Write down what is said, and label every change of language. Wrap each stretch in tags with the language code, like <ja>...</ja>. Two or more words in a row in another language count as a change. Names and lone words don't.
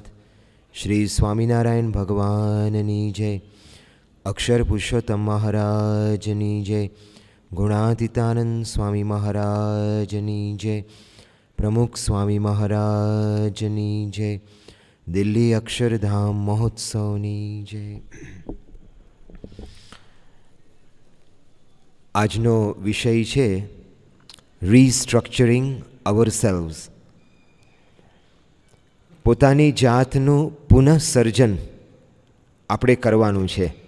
<gu>શ્રી સ્વામિનારાયણ ભગવાનની જય। અક્ષર પુરુષોત્તમ મહારાજની જય। ગુણાતીતાનંદ સ્વામી મહારાજની જય। પ્રમુખ સ્વામી મહારાજની જય। દિલ્હી અક્ષરધામ મહોત્સવની જય। આજનો વિષય છે</gu> <en>restructuring ourselves.</en> <gu>પોતાની જાતનું પુનઃસર્જન આપણે કરવાનું છે.</gu>